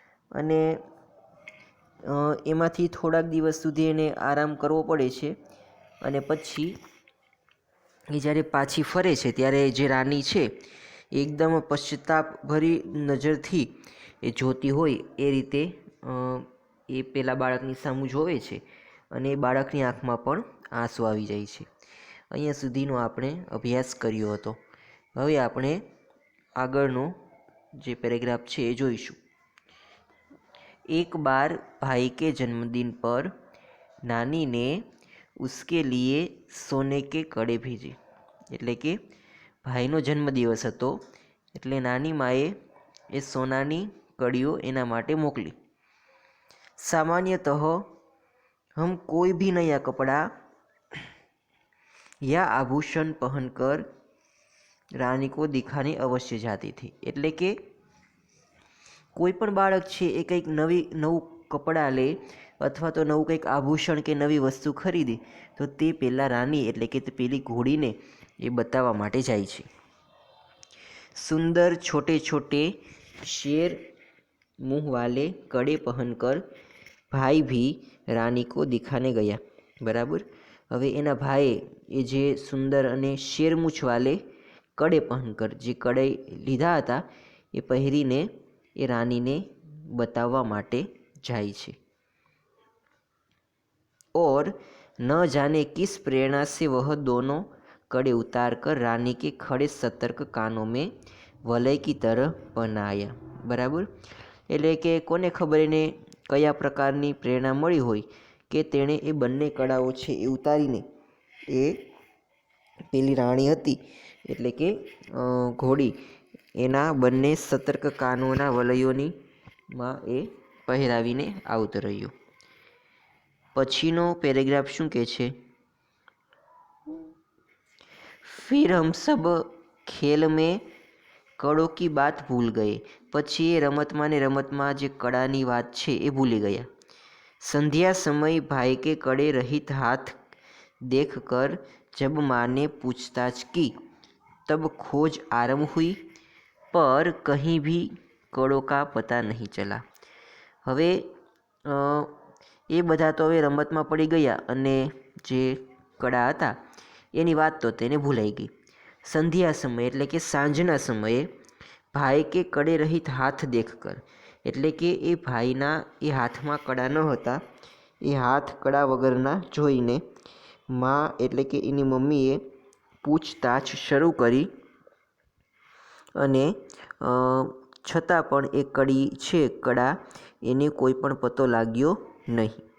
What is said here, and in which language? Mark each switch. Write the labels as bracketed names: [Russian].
[Gujarati] અને એમાંથી થોડાક દિવસ સુધી એને આરામ કરવો પડે છે અને પછી એ જ્યારે પાછી ફરે છે ત્યારે જે રાની છે એકદમ પશ્ચાતાપભરી નજરથી એ જોતી હોય એ રીતે એ પેલા બાળકની સામું જોવે છે અને એ બાળકની આંખમાં પણ આંસુ આવી જાય છે. અહીંયા સુધીનો આપણે અભ્યાસ કર્યો હતો. હવે આપણે આગળનો જે પેરેગ્રાફ છે એ જોઈશું. [Hindi] एक बार भाई के जन्मदिन पर नानी ने उसके लिए सोने के कड़े भेजे. [Gujarati] એટલે કે ભાઈનો જન્મદિવસ હતો એટલે નાની માએ એ સોનાની કડીઓ એના માટે મોકલી. [Hindi] सामान्यतः हम कोई भी नया कपड़ा या आभूषण पहनकर रानी को दिखाने अवश्य जाती थी. [Gujarati] એટલે કે કોઈ પણ બાળક છે એ કંઈક નવું કપડાં લે અથવા તો નવું કંઈક આભૂષણ કે નવી વસ્તુ ખરીદે તો તે પહેલાં રાની, એટલે કે તે પેલી ઘોડીને એ બતાવવા માટે જાય છે. [Hindi] સુંદર છોટે છોટે શેર मुंह वाले कड़े पहनकर भाई भी रानी को दिखाने ગયા. [Gujarati] બરાબર. હવે એના ભાઈએ એ જે સુંદર અને [Hindi] શેરમૂછ વાલે કડે પહેનકર, [Gujarati] જે કડે લીધા હતા એ પહેરીને એ રાનીને બતાવવા માટે જાય છે. [Hindi] और न जाने किस प्रेरणा से वह दोनों कड़े उतार कर रानी के खड़े सतर्क कानों में वलय की तरह बनाया. बराबर. [Gujarati] એટલે કે કોને ખબર એને કયા પ્રકારની પ્રેરણા મળી હોય કે તેણે એ બંને કડાઓ છે એ ઉતારીને એ પેલી રાણી હતી, એટલે કે ઘોડી, એના બંને સતર્ક કાનોના વલયોની માં એ પહેરાવીને આવતો રહ્યો. પછીનો પેરેગ્રાફ શું કહે છે? [Hindi] फिर हम सब खेल में कड़ों की बात भूल गए. [Gujarati] પછી એ રમતમાં ને રમતમાં જે કડાની વાત છે એ ભૂલી ગયા. [Hindi] संध्या समय भाई के कड़े रहित हाथ देखकर जब माँ ने पूछताछ की तब खोज आरंभ हुई पर कहीं भी कड़ों का पता नहीं चला. [Gujarati] હવે એ બધા તો હવે રમતમાં પડી ગયા અને જે કડા હતા એની વાત તો તેને ભૂલાઈ ગઈ. સંધ્યા સમય એટલે કે સાંજના સમયે [Hindi] ભાઈ કે કડે રહિત હાથ દેખ કર, [Gujarati] એટલે કે એ ભાઈના એ હાથમાં કડા ન હતા, એ હાથ કડા વગરના જોઈને માં એટલે કે એની મમ્મીએ પૂછતાછ શરૂ કરી અને છતાં પણ એ કડી છે કડા એને કોઈ પણ પતો લાગ્યો નહીં.